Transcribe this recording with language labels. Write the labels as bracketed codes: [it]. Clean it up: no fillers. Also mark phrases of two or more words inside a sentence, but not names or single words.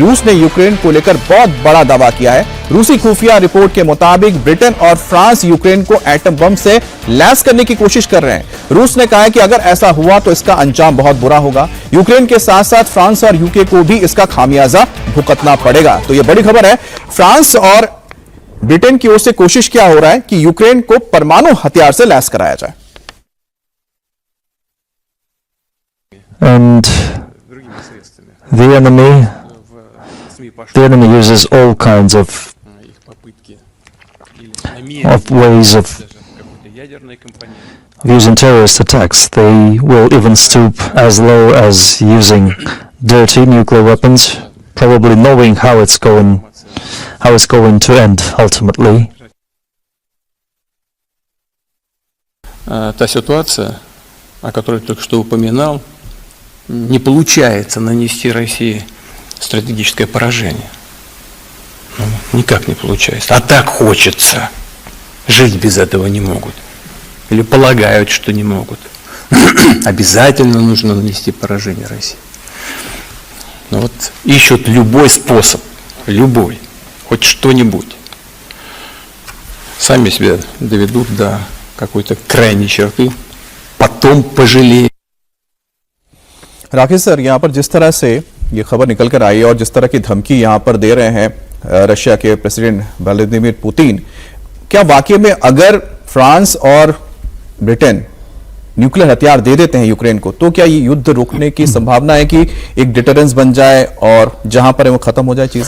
[hi] रूस ने यूक्रेन को लेकर बहुत बड़ा दावा किया है। रूसी खुफिया रिपोर्ट के मुताबिक ब्रिटेन और फ्रांस यूक्रेन को एटम बम से लैस करने की कोशिश कर रहे हैं। रूस ने कहा है कि अगर ऐसा हुआ तो इसका अंजाम बहुत बुरा होगा। यूक्रेन के साथ साथ फ्रांस और यूके को भी इसका खामियाजा भुगतना पड़ेगा। तो यह बड़ी खबर है। फ्रांस और ब्रिटेन की ओर से कोशिश क्या हो रहा है कि यूक्रेन को परमाणु हथियार से लैस कराया जाए। [en] And the enemy uses all kinds of ways of using terrorist attacks. They will even stoop as low as using dirty nuclear weapons, probably knowing how it's going to end ultimately. [ru] Та ситуация, о которой только что упоминал, не получается нанести России стратегическое поражение. Никак не получается. А так хочется. Жить без этого не могут. Или полагают, что не могут. Обязательно нужно нанести поражение России. Но вот ищут любой способ, любой, хоть что-нибудь. Сами себя доведут до какой-то крайней черты, потом пожалеют. [hi] राकेश सर, यहां पर जिस तरह से ये खबर निकल कर आई है और जिस तरह की धमकी यहां पर दे रहे हैं रशिया के प्रेसिडेंट व्लादिमीर पुतिन, क्या वाकई में अगर फ्रांस और ब्रिटेन न्यूक्लियर हथियार दे देते हैं यूक्रेन को तो क्या ये युद्ध रोकने की संभावना है कि एक डिटरेंस बन जाए और जहां पर है वो खत्म हो जाए चीजें?